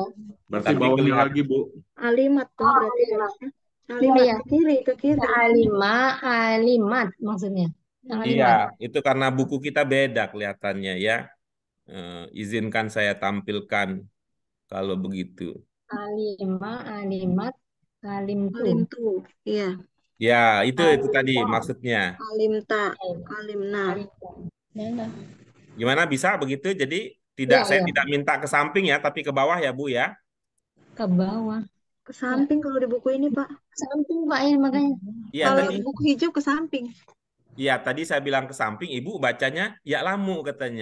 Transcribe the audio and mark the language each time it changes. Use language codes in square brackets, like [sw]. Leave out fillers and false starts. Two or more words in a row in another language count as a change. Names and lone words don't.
[id] Berarti bawahnya lagi Bu. alimat tuh berarti harusnya. Alimat Iya. ke kiri. Alimat maksudnya. Iya, itu karena buku kita beda kelihatannya ya. Izinkan saya tampilkan kalau begitu. Alima, alimat, alimtu. Alimtu. Iya. Ya, itu tadi Alimta. maksudnya. Alimta. Eh, Alimna. Alimta. Mana? Gimana bisa begitu? Jadi Iya, saya iya. tidak minta ke samping ya, tapi ke bawah ya, Bu ya. Ke bawah. Ke samping kalau di buku ini, Pak. Samping Pak ya makanya. Iya, Kalau tadi buku hijau ke samping. iya, tadi saya bilang ke samping, Ibu bacanya ya lamu katanya.